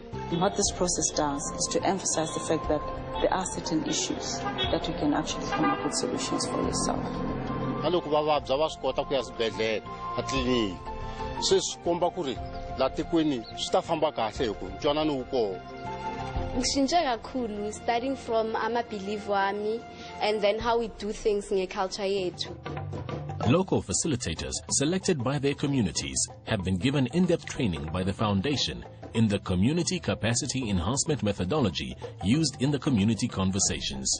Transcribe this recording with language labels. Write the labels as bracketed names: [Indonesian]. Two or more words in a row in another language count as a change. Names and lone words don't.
[English] And what this process does is to emphasize the fact that there are certain issues that you can actually come up with solutions for yourself. [Tsonga] Loko va vabya va swi kota ku ya swibedhlele a tliliniki se swi komba ku ri la tikweni swi ta famba kahle hi ku ntwanano wu kona. [Zulu] Ngishintshe kakhulu [English] starting from [Zulu] ama-belief wami [English] and then how we do things [Zulu] nge-culture yethu. [English] Local facilitators selected by their communities have been given in-depth training by the foundation in the community capacity enhancement methodology used in the community conversations.